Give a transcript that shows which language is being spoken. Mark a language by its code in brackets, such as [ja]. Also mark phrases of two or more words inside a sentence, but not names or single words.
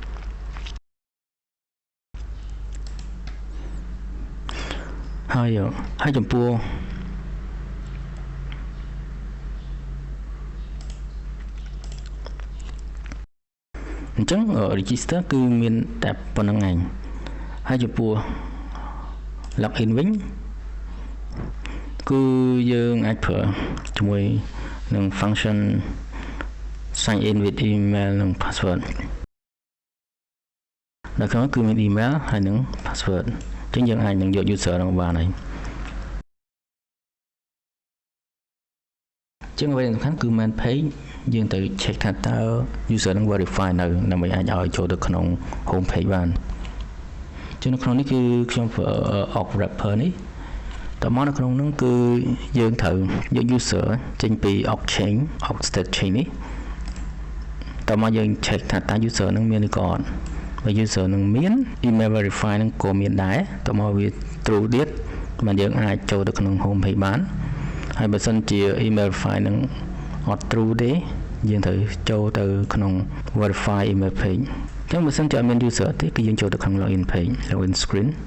[km] ហើយចំពោះអញ្ចឹង register គឺមានតែប៉ុណ្្នឹងឯងហើយចំពោះ login វិញគឺយើងអាចប្រើជាមួយនឹង function [en] sign in with email [km] និង password នៅក្នុងគឺមាន email ហើយនិង password អញ្ចឹងយើងអាចនឹងយក user របស់បានហើយ ជាងអ្វីសំខាន់គឺ [en] main page [km] យើងទៅ check ថាតើ user នឹង verify នៅដើម្បីអាចឲ្យចូលទៅក្នុង [en] home page [km] បានជាងនៅក្នុងនេះគឺខ្ញុំ ប្រើ [en] Org wrapper [km] នេះតមកនៅក្នុងនោះគឺយើងត្រូវយក user ចេញពី [en] Org chain Org state chain [km] នេះតមកយើង check ថាតើ user នឹងមានឬក៏អត់បើ user នឹងមាន [en] email verify [km] នឹងក៏មានដែរតមកវា true ទៀតបានយើងអាចចូលទៅក្នុង [en] home page [km] បានហើយបើសិនជា [en] email verify [km] នឹងអត់ true ទេយើងត្រូវចូលទៅក្នុង [en] verify email page [km] អញ្ចឹងបើសិនជាអត់មាន user ទេគឺយើងចូលទៅក្នុង [en] login page login screen